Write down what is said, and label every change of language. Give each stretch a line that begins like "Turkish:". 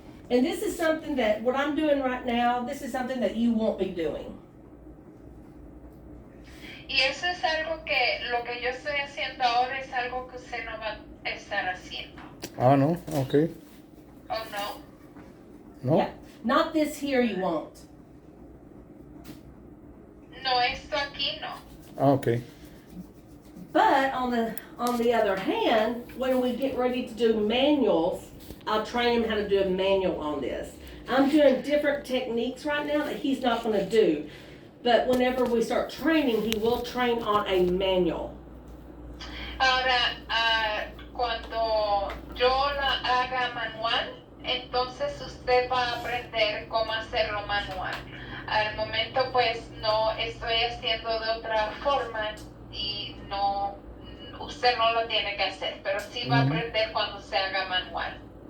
English: And this is something that, what I'm doing right now, this is something that you won't be doing.
Spanish: Y eso es algo que lo que yo estoy haciendo ahora es algo que usted no va a estar haciendo. Ah, no. Ok. ¿O no? No.
English: Yeah. Not this here you won't.
Spanish: No, esto aquí no. Ah, ok.
English: But on the other hand, when we get ready to do manuals, I'll train him how to do a manual on this. I'm doing different techniques right now that he's not going to do. But whenever we start training, he will train on a manual.
Spanish: Ahora, cuando yo la haga manual, entonces usted va a aprender cómo hacerlo manual. Al momento pues no estoy haciendo de otra forma y no, usted no lo tiene que hacer, pero sí va a aprender cuando se haga manual.